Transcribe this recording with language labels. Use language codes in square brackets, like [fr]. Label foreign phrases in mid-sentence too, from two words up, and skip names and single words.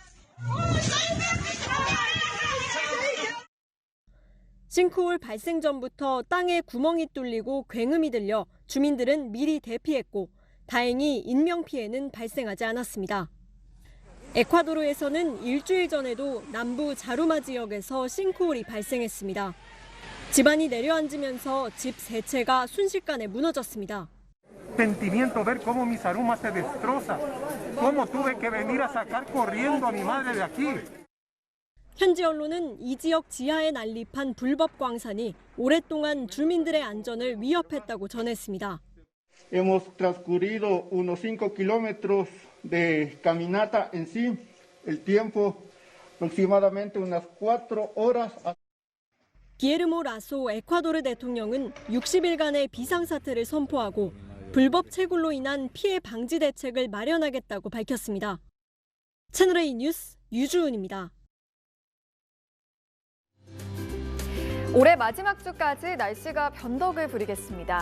[ko] 싱크홀 발생 전부터 땅에 구멍이 뚫리고 굉음이 들려 주민들은 미리 대피했고 다행히 인명피해는 발생하지 않았습니다. 에콰도르에서는 일주일 전에도 남부 자루마 지역에서 싱크홀이 발생했습니다. 집안이 내려앉으면서 집 3채가 순식간에 무너졌습니다. [es] Sentimiento ver cómo mi Zaruma se destroza, cómo tuve que venir a sacar corriendo a mi madre de aquí. [ko] 현지 언론은 이 지역 지하에 난립한 불법 광산이 오랫동안 주민들의 안전을 위협했다고 전했습니다. [es] Hemos transcurrido unos 5 kilómetros de caminata en sí. El tiempo aproximadamente unas 4 horas. [ko] 기에르모 라소 에콰도르 대통령은 60일간의 비상사태를 선포하고 불법 채굴로 인한 피해 방지 대책을 마련하겠다고 밝혔습니다. 채널A 뉴스 유주은입니다. 올해 마지막 주까지 날씨가 변덕을 부리겠습니다.